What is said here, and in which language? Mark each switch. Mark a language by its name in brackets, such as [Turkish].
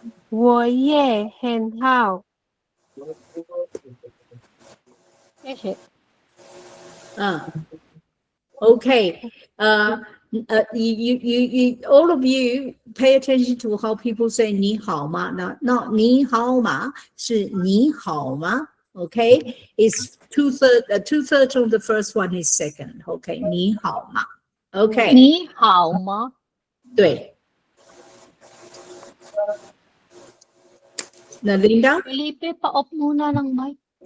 [Chinese] 我也很好。谢谢。 [English] Okay. You all of you pay attention to how people say 你好吗? Not [Chinese] 你好吗, 是你好吗? [English] Okay. It's two-thirds of the first one is second. Okay. 你好吗?Okay. [Chinese] 你好吗？对。 [English] Nalinda? [Filipino] Felipe, pa-off muna ng mic.